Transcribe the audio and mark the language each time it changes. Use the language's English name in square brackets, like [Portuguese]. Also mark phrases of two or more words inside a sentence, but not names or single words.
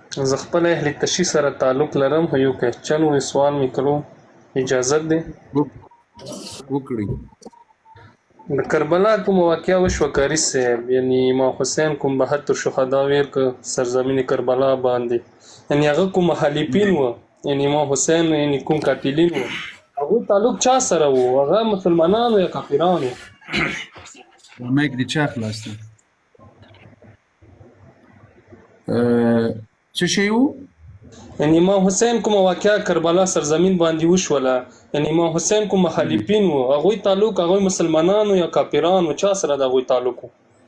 [Pashto] زه خپل اهل تشي سره تعلق لرم، خو یو کوېسچن و سوال مې کړو، اجازت دی؟ وکړي. د کربلا کومه واقعه وشوه قاري صاحب، یعنی امام حسین کوم 72 شهدا ویر که سرزمین کربلا باندې، یعنی هغه کوم مخالفین و، یعنی امام حسین یعنی کوم قاتلین و، هغوی تعلق چا سره و؟ هغه مسلمانانو یا کافرانو؟ مایک دې چا خلاص دی؟ څه شی و؟ یعنی امام حسین کومه واقعه کربلا سرزمین باندې وشوله، یعنی امام حسین کوم مخالفین و، هغوی تعلق هغوی مسلمانانو یا کافرانو چا سره د هغوی تعلق و؟